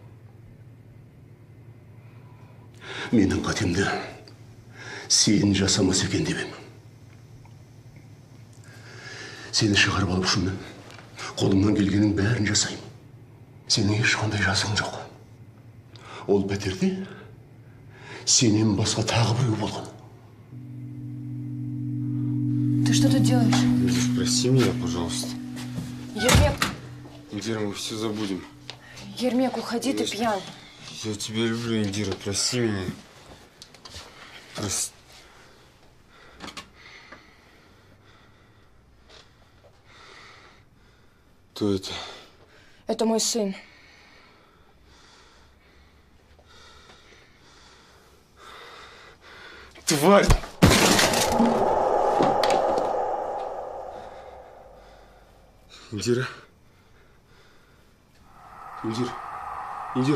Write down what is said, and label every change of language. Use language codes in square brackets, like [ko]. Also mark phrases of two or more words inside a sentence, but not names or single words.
[kk] Менің қатемді сен жасамас екен деп ем. Сені шығарып алып үшін қолымнан келгеннің бәрін жасаймын. Сенің ешқандай жасың жоқ. Ол пәтерде сенен басқа тағы біреу болған. [ru] Ты что тут делаешь? Индир, прости меня, пожалуйста. Ермек! Индира, мы все забудем. Ермек, уходи, ты пьян. Я тебя люблю, Индира, прости меня. Прости. Кто это? Это мой сын. Тварь! Индира? Индира? Индира?